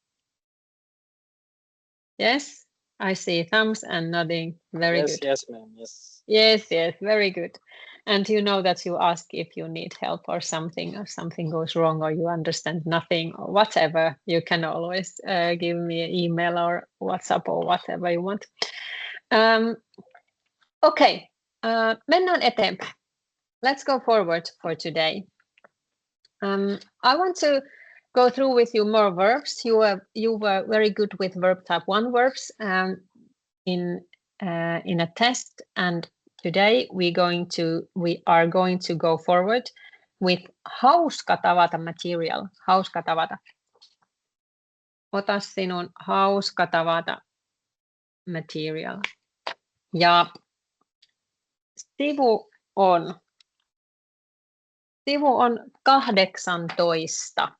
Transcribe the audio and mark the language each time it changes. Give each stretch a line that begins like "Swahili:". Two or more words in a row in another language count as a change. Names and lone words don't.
English: Yes, I see thumbs and nodding. Very Yes, good. yes, ma'am. Yes. Yes, yes, very good. And you know that you ask if you need help or something goes wrong or you understand nothing or whatever, you can always give me an email or WhatsApp or whatever you want.
Finnish: Okay, mennään eteenpäin.
English: Let's go forward for today. I want to go through with you more verbs. You were very good with verb type 1 verbs in a test, and today we are going to go forward with
Finnish: hauska tavata
English: material.
Finnish: Hauska tavata. Ota sinun hauska tavata material. Ja sivu on 18.